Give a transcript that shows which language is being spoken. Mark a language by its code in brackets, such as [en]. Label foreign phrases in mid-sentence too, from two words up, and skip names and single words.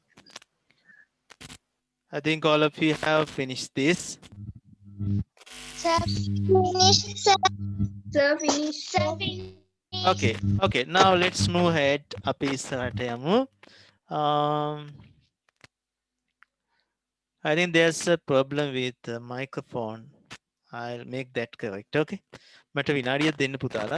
[en] I think all of you have finished this. Sir, finish. Sir, Sir, finish. sir, finish. Okay. Now let's move ahead. [si] අපි ඉස්සරහට යමු. [en] I think there's a problem with the microphone. I'll make that correct. [si] Okay. මට විනාඩියක් දෙන්න පුතාලා.